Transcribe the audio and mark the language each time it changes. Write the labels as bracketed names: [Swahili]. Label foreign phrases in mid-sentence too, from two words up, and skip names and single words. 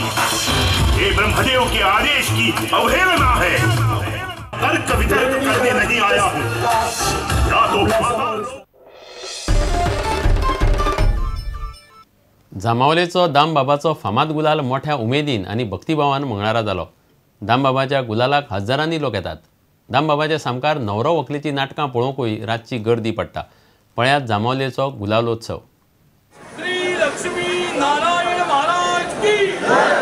[Hindi] ये ब्रह्मदेव के आदेश की अवहेलना है। तर्क वितर्क करने नहीं आया हूं। या तो [Konkani] जामावलेचो दामबाबाचो फामाद गुलाल मोठ्या उमेदीन आणि भक्तिभावान मंगळारा जालो। दामबाबाच्या गुलालाक हजारांनी लोक येतात। दामबाबाच्या सामकार न्हवरो व्हंकलेची नाटकां पळोवंकूय रातची गर्दी पडटा। पळयात जामावलेचो गुलालोत्सव। [Hindi] श्री लक्ष्मी नारायण महाराज की जय।